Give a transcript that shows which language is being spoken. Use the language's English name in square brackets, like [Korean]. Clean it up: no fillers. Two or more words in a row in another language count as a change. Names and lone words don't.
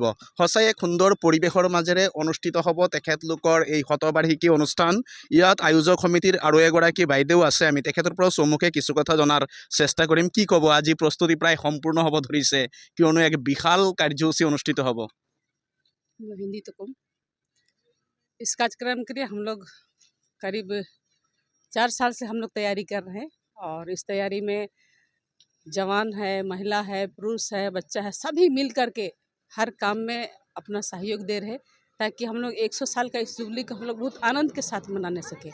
[Assamese] সঁচাই এক সুন্দৰ পৰিৱেশৰ মাজেৰে অনুষ্ঠিত হ'ব তেখেতলোকৰ এই শতবাৰ্ষিকী অনুষ্ঠান। ইয়াত আয়োজক সমিতিৰ আৰু এগৰাকী বাইদেউ আছে, আমি তেখেতৰ পৰা চমুকে কিছু কথা জনাৰ চেষ্টা কৰিম। কি ক'ব, আজি প্ৰস্তুতি প্ৰায় সম্পূৰ্ণ হ'ব ধৰিছে, কিয়নো এক বিশাল কাৰ্যসূচী অনুষ্ঠিত হ'ব। [Hindi] हिंदी तो कम। इस कार्यक्रम के लिए हम लोग करीब 4 साल से हम लोग तैयारी कर रहे हैं और इस तैयारी में जवान है, महिला है, पुरुष है, बच्चा है, सभी मिल कर के हर काम में अपना सहयोग दे रहे हैं ताकि हम लोग 100 साल का इस जुबली को हम लोग बहुत आनंद के साथ मनाने सके।